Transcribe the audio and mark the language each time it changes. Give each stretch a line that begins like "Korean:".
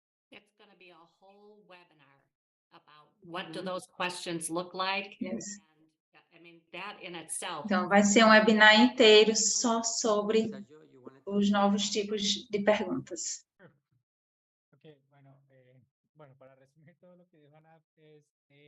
English: It's going to be a whole webinar about what do those questions look like? Yes. And I mean, that in itself.
Portuguese: Então, vai ser um webinar inteiro só sobre os novos tipos de perguntas.
Spanish: Ok, bueno, para resumir todo lo que dijo Ana, es